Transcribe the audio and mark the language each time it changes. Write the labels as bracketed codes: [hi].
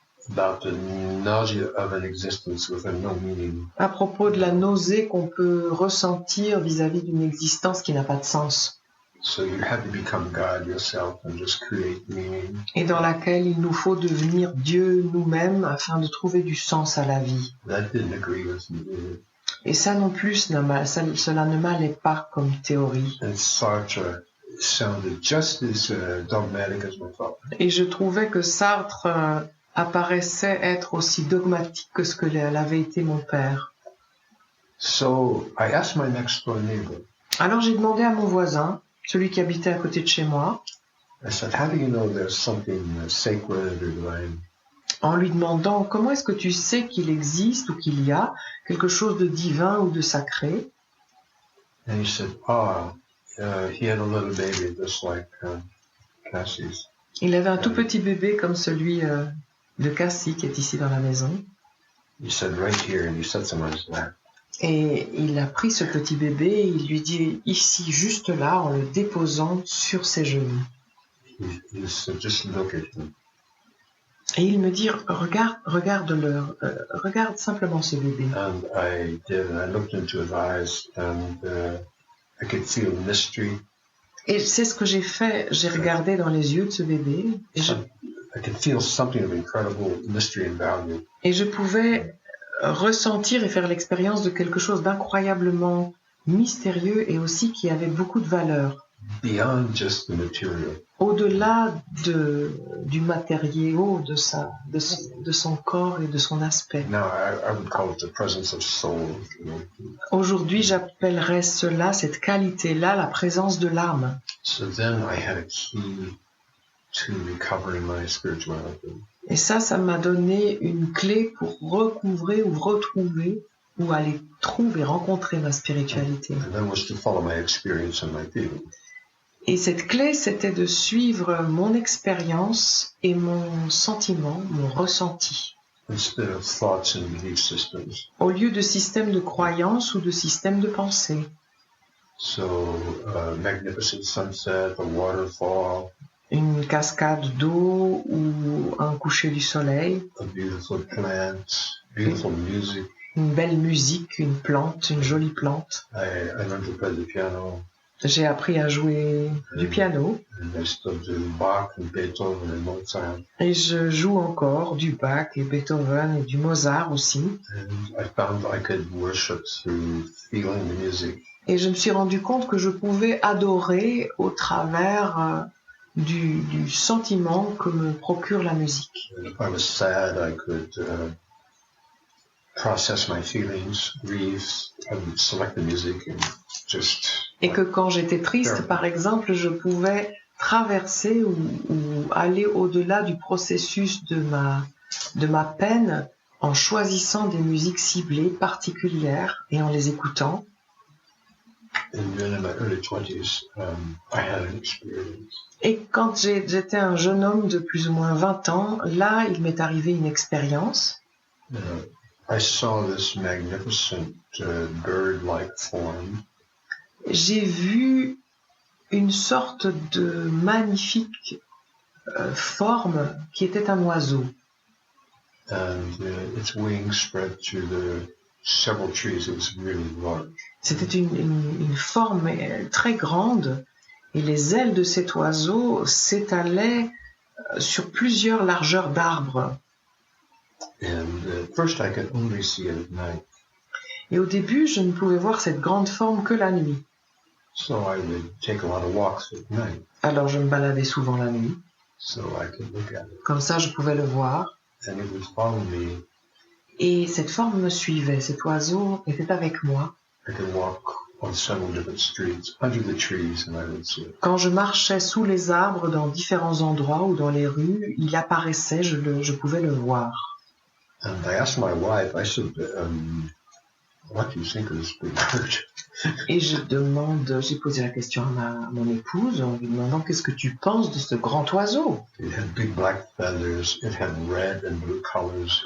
[en] About the nausea of an existence with no meaning. [fr] À propos de la nausée qu'on peut ressentir vis-à-vis d'une existence qui n'a pas de sens, [en] So you had to become God yourself and just create meaning. [fr] et dans laquelle il nous faut devenir Dieu nous-mêmes afin de trouver du sens à la vie. [en] That didn't agree with me. [fr] Et ça non plus, cela ne m'allait pas comme théorie. [en] And Sartre sounded just as dogmatic as my father. [fr] Et je trouvais que Sartre apparaissait être aussi dogmatique que ce que l'avait été mon père. [en] So I asked my next door neighbor, [fr] Alors j'ai demandé à mon voisin, celui qui habitait à côté de chez moi, [en] I said, how do you know there's something sacred or divine? [fr] en lui demandant comment est-ce que tu sais qu'il existe ou qu'il y a quelque chose de divin ou de sacré. [en] And he said, he had a little baby just like Cassie's. [fr] Il avait un tout petit bébé comme celui de Cassie qui est ici dans la maison. [en] He said, right here, and he sets him on his lap. [fr] Et il a pris ce petit bébé et il lui dit ici, juste là, en le déposant sur ses genoux. [en] He said, just look at him. [fr] Et il me dit, regarde-le, regarde simplement ce bébé. [en] And I did, and I looked into his eyes, and I could feel mystery. [fr] Et c'est ce que j'ai fait, j'ai regardé dans les yeux de ce bébé et [en] I could feel something of incredible mystery and value. [fr] et je pouvais ressentir et faire l'expérience de quelque chose d'incroyablement mystérieux et aussi qui avait beaucoup de valeur. [en] Beyond just the material. [fr] Au-delà du matériau, de son corps et de son aspect. [en] Now I would call it the presence of soul. [fr] Aujourd'hui, j'appellerais cela, cette qualité-là, la présence de l'âme. [en] So then I had a key to recovering my spirituality. [fr] Et ça m'a donné une clé pour recouvrer ou retrouver ou aller trouver, rencontrer ma spiritualité. [en] And that was to follow my experience and my feeling. [fr] Et cette clé, c'était de suivre mon expérience et mon sentiment, mon ressenti, [en] Instead of thoughts and belief systems. [fr] au lieu de systèmes de croyance ou de systèmes de pensée. [en] So magnificent sunset, a waterfall, [fr] Une cascade d'eau ou un coucher du soleil, [en] a beautiful plant, beautiful music. [fr] une belle musique, une plante, une jolie plante. [en] I learned to play the piano. [fr] J'ai appris à jouer du piano [en] And I still do Bach and Beethoven and Mozart. [fr] et je joue encore du Bach et Beethoven et du Mozart aussi. [en] And I found I could worship through feeling the music. [fr] Et je me suis rendu compte que je pouvais adorer au travers du sentiment que me procure la musique. [en] And if I was sad, I could process my feelings, grieve. I would select the music and just. [fr] Et que quand j'étais triste, par exemple, je pouvais traverser ou aller au-delà du processus de ma peine en choisissant des musiques ciblées, particulières, et en les écoutant. [en] And then in my early 20s, I had an experience. [fr] Et quand j'étais un jeune homme de plus ou moins 20 ans, là, il m'est arrivé une expérience. [en] I saw this magnificent bird-like form. [fr] J'ai vu une sorte de magnifique forme qui était un oiseau. [en] And its wings spread to the several trees. It was really large. [fr] C'était une forme très grande et les ailes de cet oiseau s'étalaient sur plusieurs largeurs d'arbres. [en] And at first I could only see it at night. [fr] Et au début, je ne pouvais voir cette grande forme que la nuit. [en] So I would take a lot of walks at night. [fr] Alors je me baladais souvent la nuit. [en] So I could look at it. [fr] Comme ça, je pouvais le voir. [en] And it would follow me. [fr] Et cette forme me suivait. Cet oiseau était avec moi. [en] I could walk on several different streets under the trees and I would see it. [fr] Quand je marchais sous les arbres dans différents endroits ou dans les rues, il apparaissait, je pouvais le voir. [en] And I asked my wife, I said, what do you think of this big bird? [fr] Et j'ai posé la question à mon épouse en lui demandant qu'est-ce que tu penses de ce grand oiseau? [en] It had big black feathers, it had red and blue colors.